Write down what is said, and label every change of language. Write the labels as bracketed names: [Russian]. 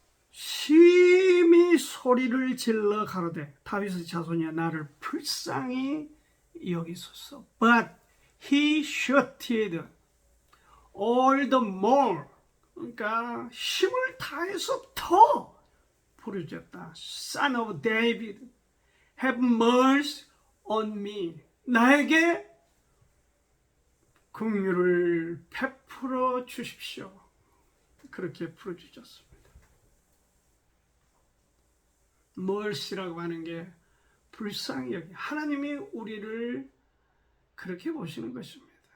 [Korean] 심히 소리를 질러 가로되 다윗의 자손이여 나를 불쌍히 여기소서. [English] But he shouted all the more. [Korean] 그러니까 힘을 다해서 더 부르짖었다. [English] Son of David, have mercy on me. [Korean] 나에게 긍휼을 베풀어 주십시오. 그렇게 부르짖었습니다. mercy라고 하는 게 불쌍히 여기 하나님이 우리를 그렇게 보시는 것입니다.